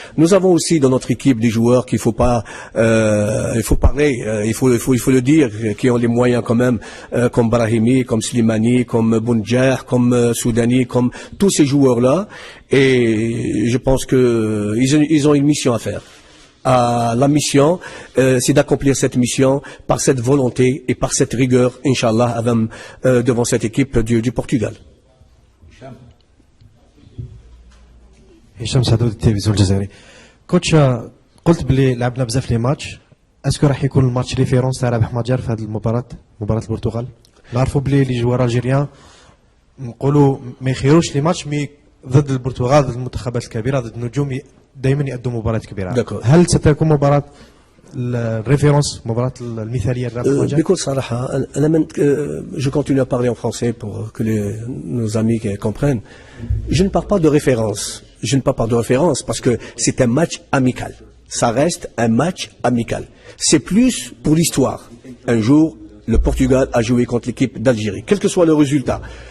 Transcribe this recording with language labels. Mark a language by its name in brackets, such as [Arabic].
[French] Nous avons aussi dans notre équipe des joueurs qu'il faut pas, il faut parler, il faut le dire, qui ont les moyens quand même, comme Brahimi, comme Slimani, comme Bounjer, comme Soudani, comme tous ces joueurs-là, et je pense que ils ont une mission à faire. La mission, c'est d'accomplir cette mission par cette volonté et par cette rigueur, Inch'Allah, devant cette équipe du Portugal. [Arabic] هشام سعدود التلفزيون الجزائري. كوتش قلت بلي لعبنا بزاف لي ماتش، اسكو راح يكون الماتش ريفيرونس تاع رابح مجر في هذه المباراة، مباراة البرتغال؟ نعرفوا بلي لي جوار الجيريان نقولوا ما يخيروش لي ماتش مي ضد البرتغال، ضد المنتخبات الكبيرة، ضد النجوم دائما يأدوا مباريات كبيرة. هل ستكون مباراة الريفيرونس، مباراة المثالية لرابح مجر؟ بكل صراحة [French] je continue à parler en français pour que nos amis comprennent. Je ne parle pas de référence. Je ne parle pas de référence parce que c'est un match amical. Ça reste un match amical. C'est plus pour l'histoire. Un jour, le Portugal a joué contre l'équipe d'Algérie, quel que soit le résultat.